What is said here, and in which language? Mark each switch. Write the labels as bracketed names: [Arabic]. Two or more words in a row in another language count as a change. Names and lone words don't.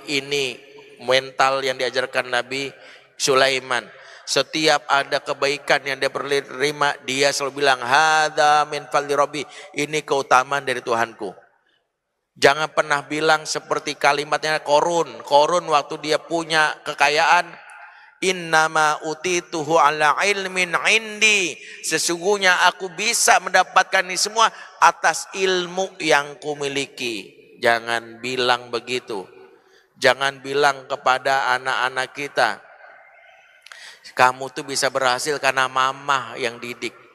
[Indonesian] Ini mental yang diajarkan Nabi Sulaiman. Setiap ada kebaikan yang dia terima, dia selalu bilang, [Arabic] هذا من فضل ربي. [Indonesian] Ini keutamaan dari Tuhanku. Jangan pernah bilang seperti kalimatnya Korun. Korun waktu dia punya kekayaan, [Arabic] إنما أوتيته على علم عندي. [Indonesian] Sesungguhnya aku bisa mendapatkan ini semua atas ilmu yang kumiliki. Jangan bilang begitu. Jangan bilang kepada anak-anak kita, kamu tuh bisa berhasil karena mama yang didik.